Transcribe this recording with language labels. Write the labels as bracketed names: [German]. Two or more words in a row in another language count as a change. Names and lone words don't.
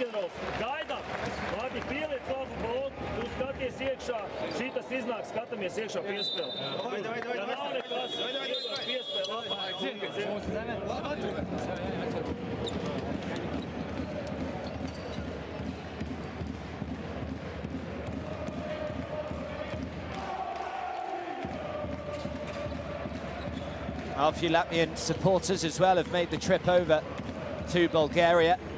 [Latvian] gatavs, gaidām. Labi, pieliec labu bolu, tu skaties iekšā, šitas iznāk, skatāmies iekšā piespēli. Ja nav nekas, iedod piespēli labāk. [English] A few Latvian supporters as well have made the trip over to Bulgaria.